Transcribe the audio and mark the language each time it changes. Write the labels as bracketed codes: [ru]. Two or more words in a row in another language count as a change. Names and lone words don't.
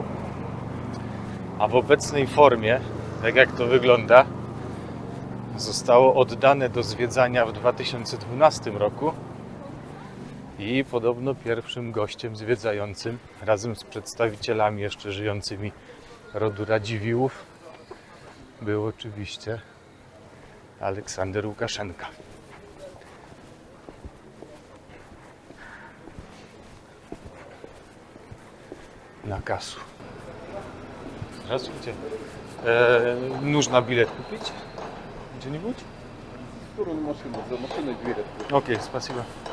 [pl] A w obecnej formie, tak jak to wygląda, zostało oddane do zwiedzania w 2012 roku i podobno pierwszym gościem zwiedzającym razem z przedstawicielami jeszcze żyjącymi rodu Radziwiłłów był oczywiście Aleksander Łukaszenka. [ru] На кассу. Здравствуйте. Нужно билет купить? Где-нибудь? В сторону машины, за машиной дверь открыта. Окей, спасибо.